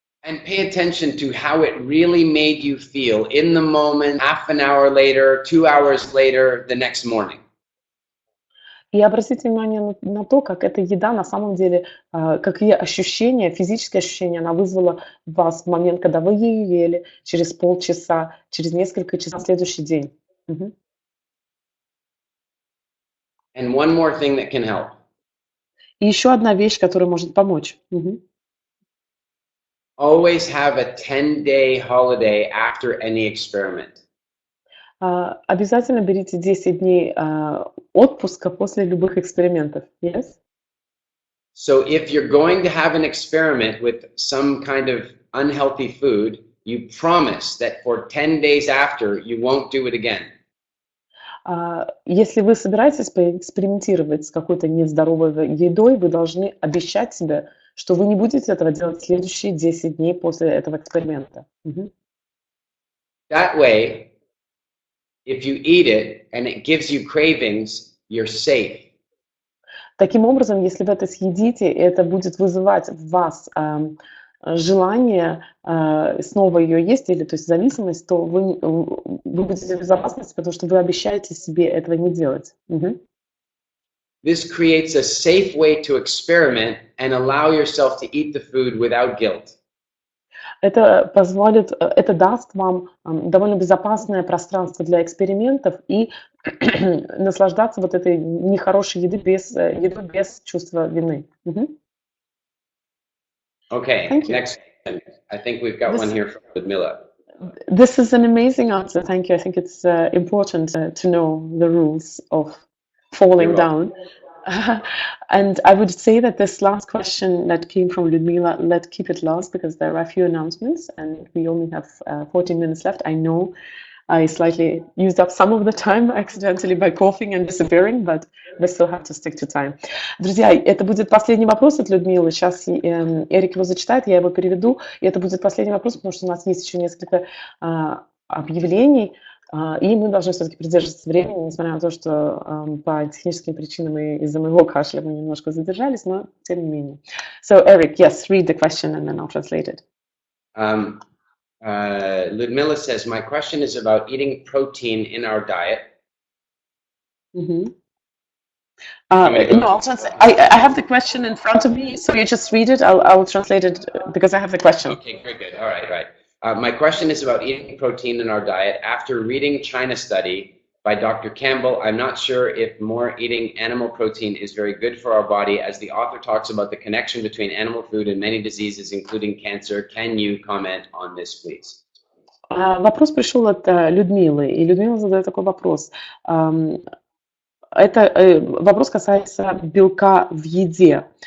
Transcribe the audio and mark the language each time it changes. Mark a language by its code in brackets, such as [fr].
[en] And pay attention to how it really made you feel in the moment, half an hour later, 2 hours later, the next morning. [ru] И обратите внимание на то, как эта еда на самом деле, какие ощущения, физические ощущения она вызвала в вас в момент, когда вы ее ели, через полчаса, через несколько часов на следующий день. Мгм. [en] And one more thing that can help. [ru] И еще одна вещь, которая может помочь. Мгм. [en] Always have a 10-day holiday after any experiment. [ru] Обязательно берите 10 дней отпуска после любых экспериментов. [en] Yes? So if you're going to have an experiment with some kind of unhealthy food, you promise that for 10 days after, you won't do it again. [ru] Если вы собираетесь поэкспериментировать с какой-то нездоровой едой, вы должны обещать себе, что вы не будете этого делать в следующие 10 дней после этого эксперимента. Мгм. [en] That way, if you eat it and it gives you cravings, you're safe. [ru] Таким образом, если вы это съедите, это будет вызывать в вас желание снова ее есть, или то есть зависимость, то вы будете в безопасности, потому что вы обещаете себе этого не делать. Мгм. [en] This creates a safe way to experiment and allow yourself to eat the food without guilt. [ru] Это даст вам довольно безопасное пространство для экспериментов и наслаждаться вот этой нехорошей едой без чувства вины. Мгм. [en] Okay, Thank you. next question. I think we've got one here from Ludmila. This is an amazing answer. Thank you. I think it's important to know the rules of falling You're down. And I would say that this last question that came from Ludmila, let's keep it last because there are a few announcements and we only have 14 minutes left. I know I slightly used up some of the time accidentally by coughing and disappearing, but we still have to stick to time. [ru] Друзья, это будет последний вопрос от Людмилы. Сейчас Эрик его зачитает, я его переведу. И это будет последний вопрос, потому что у нас есть еще несколько объявлений, и мы должны все-таки придерживаться времени, несмотря на то, что по техническим причинам и из-за моего кашля мы немножко задержались, но тем не менее. [en] So, Eric, yes, read the question and then I'll translate it. Ludmila says, my question is about eating protein in our diet. Mm-hmm. No, I'll translate. I have the question in front of me, so you just read it. I'll translate it because I have the question. Okay, very good. All right, right. My question is about eating protein in our diet. After reading China study by Dr. Campbell, I'm not sure if more eating animal protein is very good for our body, as the author talks about the connection between animal food and many diseases, including cancer. Can you comment on this, please? [ru] Вопрос пришел от Людмилы, и Людмила задает такой вопрос. Это вопрос касается белка в еде.